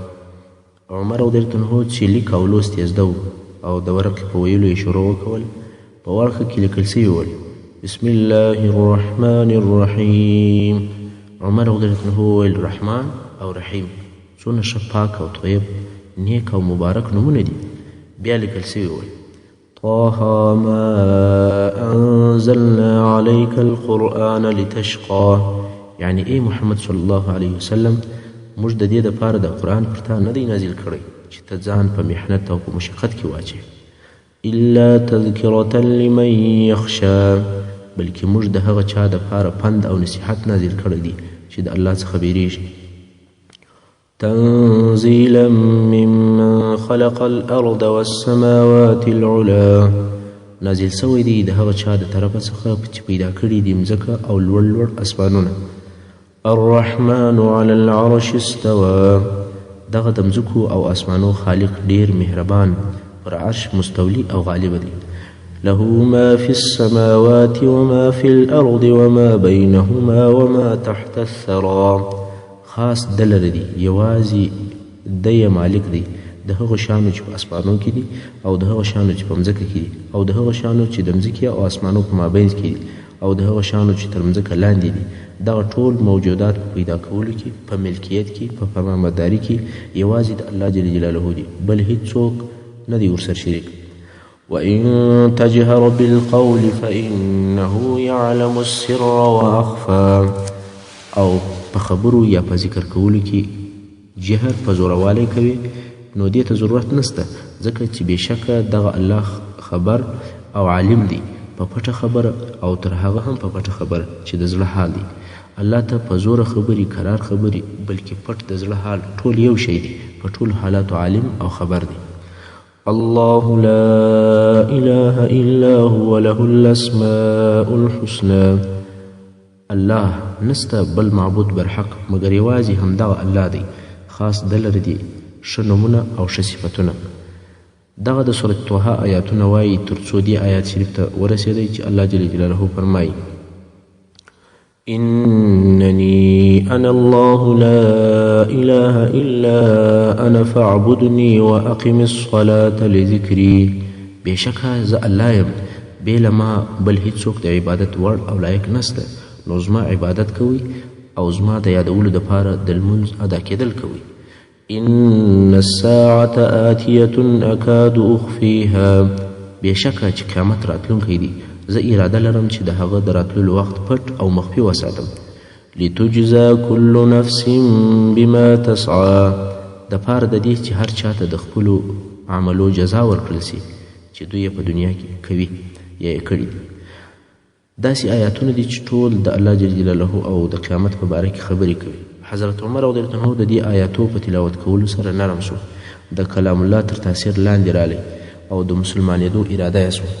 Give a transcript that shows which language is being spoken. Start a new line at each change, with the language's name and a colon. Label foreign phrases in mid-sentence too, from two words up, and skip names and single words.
Pashto: عمر
Arabic: رضی الله عنه
Pashto: چې لیک او لوست یې زده و او د ورقې په ویلو یې شروع وکول، په ورقه کې لیکل سوي ول
Arabic: بسم الله الرحمن الرحیم.
Pashto: عمر
Arabic: رضی الله عنه
Pashto: وویل رحمان او رحیم څونه ښه پاک او طیب نیک او مبارک نومونه دي. بیا لیکل سوي ول
Arabic: طه ما انزلنا عليك القرآن لتشقى،
Pashto: یعنی ای محمد
Arabic: صلی الله علیه وسلم
Pashto: موږ د دې دپاره د قرآن پر تا نه دی نازل کړی چې ته ځان په محنت او په مشقت کې واچوې،
Arabic: الا تذکرة لمن یخشی،
Pashto: بلکې موږ د هغه چا دپاره پند او نصیحت نازل کړی دی چې د الله څخه بیریږي.
Arabic: تنزیلا ممن خلق الارض والسماوات العلا،
Pashto: نازل سوی دی د هغه چا د طرفه څخه چې پیدا کړي دي مځکه او لوړ لوړ اسمانونه.
Arabic: الرحمن على العرش استوى،
Pashto: دغه د مځکو او اسمانو خالق ډیر مهربان پر عرش مستولی او غالب دی.
Arabic: له ما في السماوات وما في الارض وما بينهما وما تحت الثرى،
Pashto: خاص دلر دی، یوازې دی مالک دی د هغو شانو چې په اسمانو کې دي او د هغو شانو چې په مځکه کې دي او د هغو شانو چې د مځکې او اسمانو په مابینځ کې دي او د هغو شانو چې تر مځکه لاندې دي. دغه ټول موجودات په پیدا کولو کې، په ملکیت کې، په فرمانبرداري کې یوازې د الله
Arabic: جل جلاله
Pashto: دي، بل هیڅوک نه دی ورسره شریک.
Arabic: وإن تجهر بالقول فإنه يعلم السر وأخفى،
Pashto: او په خبرو یا په ذکر کولو کې جهر په زوروالی کوي نو دې ته ضرورت نسته، ځکه چې بېشکه دغه الله خبر او عالم دی په پټه خبره او تر هغه هم په پټه خبره چې د زړه حال دی. الله ته په زوره خبري کرار خبري بلکې پټ د زړه حال ټول یو شی دی، په ټول حالاتو عالم او خبر دی.
Arabic: الله لا اله الا هو له الاسماء الحسنى،
Pashto: الله نسته بل معبود برحق مگر یوازې همدغه الله دی، خاص دلر دی ښه نومونه او ښه صفتونه. دغه د سورة طه آیاتونه وایي تر څو دې آیات شریف ته ورسېدی چې الله
Arabic: جل جلاله
Pashto: فرمایي
Arabic: انني انا الله لا اله الا انا فاعبدني واقم الصلاة لذكري،
Pashto: بېشکه زه الله یم، بې له ما بل هیڅوک د عبادت وړ او لایق نسته، نو زما عبادت کوئ او زما د یادولو دپاره د لمونځ ادا کېدل کوئ.
Arabic: ان الساعة آتية أكاد أخفيها،
Pashto: بېشکه چې قیامت راتلونکی دی زه اراده لرم چې د هغه د راتللو وخت پټ او مخفي وساتم.
Arabic: لتجزا كل نفس بما تسعى
Pashto: دپاره د دې چې هر چاته د خپلو عملو جزا ورکړل سي چې دوی په دنیا کې کوي یا یې کړي دي. داسې آیاتونه دي چې ټول د الله
Arabic: جل جلاله
Pashto: او د قیامت په باره کې خبرې کوي. حضرت عمر
Arabic: رضی الله عنه
Pashto: د دې آیاتو په تلاوت کولو سره نرم شو، د کلام الله تر تاثیر لاندې رالی او د مسلمانېدو اراده یې سوه.